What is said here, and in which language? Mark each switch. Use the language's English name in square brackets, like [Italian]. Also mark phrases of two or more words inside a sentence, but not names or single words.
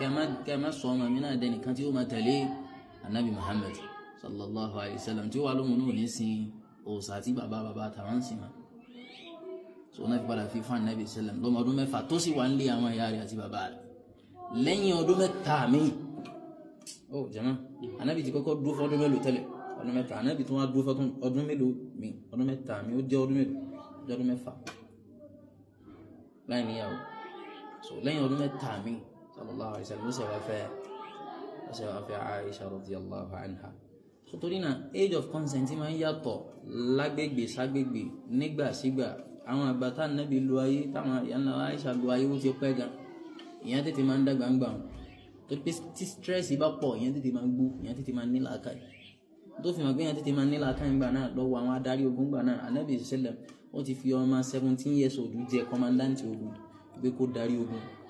[Yoruba] kẹ́ má sọ ọmọ mi náà dẹnìkan tí ó máa tẹ̀lé Anabi Muhammad [Arabic] صلى الله عليه وسلم [Yoruba] tí ó wà lóhun náà ní sin òòsà tí bàbá àtàwọn ń sìn wọn so náà fi padà fi fún Anabi sallam lọ́mọ ọdún 6 tó sì wà ń lé àwọn ìyá rẹ̀ àti bàbá rẹ̀ lẹ́yìn ọdún 7 míì ó jẹ́mọ́ Anabi ti kọ́kọ́ dúró fọ́dún mélòó tẹ́lẹ̀ ọdún 7 Anabi tó wá dúró fọ́dún ọdún mélòó míì ọdún 7 míì ó jẹ́ ọdún mélòó jẹ́ ọdún 6 láì níyàwó so lẹ́yìn ọdún 7 míì [Arabic] صلى الله عليه وسلم [Yoruba] ló ṣe wá fẹ́ Aisha [Arabic] رضي الله عنها [Yoruba] so torí náà [English] age of consent [Yoruba] máa ń yàtọ̀ lágbègbè ságbègbè nígbà sígbà àwọn àgbà tá Ànábì lu ayé táwọn ìyànà Aisha lu ayé ó ti pẹ́ gan ìyẹn tètè máa ń dàgbà ń gbà wọn tó pé tí stress bá pọ̀ ìyẹn tètè máa ń gbó ìyẹn tètè máa ń ní làákàyè tó fi hàn pé ìyẹn tètè máa ń ní làákàyè ńgbà náà lọ́wọ́ àwọn adarí ogun ńgbà náà Ànábì sallam ó ti fi ọmọ [English] 17 years old [Yoruba] jẹ commandant ogun pé kó darí ogun